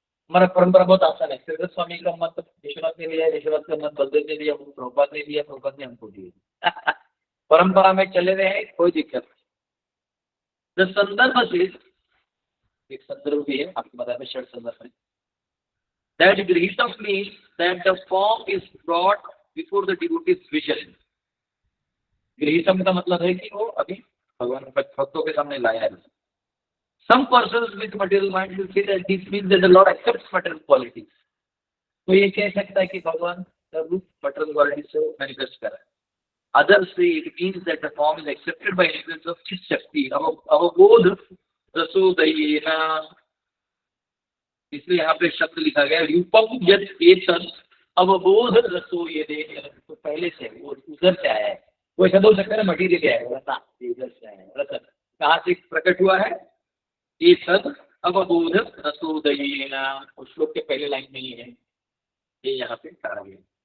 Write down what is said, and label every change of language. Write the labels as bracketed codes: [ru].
[hi] हमारा परंपरा बहुत आसान है, श्रीधर स्वामी का मत विश्वनाथ ने लिया है, विश्वनाथ का मत बलदेव ने लिया, प्रभुपाद ने लिया, प्रभुपाद ने हमको दिया। परंपरा में चले रहे हैं, कोई दिक्कत नहीं। द संदर्भ से एक संदर्भ भी है आपको बता दें, षट संदर्भ है। [en] That Grihitam means that the form is brought before the devotee's vision। [hi] Grihitam का मतलब है कि वो अभी भगवान भक्तों के सामने लाया है। [en] Some persons with material mind will say that this means that the Lord accepts material qualities। [hi] तो ये कह सकता है कि भगवान का रूप material qualities से manifest कर रहा है। [en] Others say it means that the form is accepted by influence of Chit Shakti, [sa] अवबोध रसोदयेन। [hi] इसलिए यहाँ पे शब्द लिखा गया [sa] रूपम यद एतन अवबोध रसोयदेन। [hi] तो पहले से वो उधर से आया है, वो ऐसा बोल सकता है ना, मटीरियल है रसा, इधर से आया है। रसन कहाँ से प्रकट हुआ है? [sa] एतन अवबोध रसोदयेन, [hi] उस श्लोक के पहले लाइन में ही है, ये यहाँ पे कहा गया।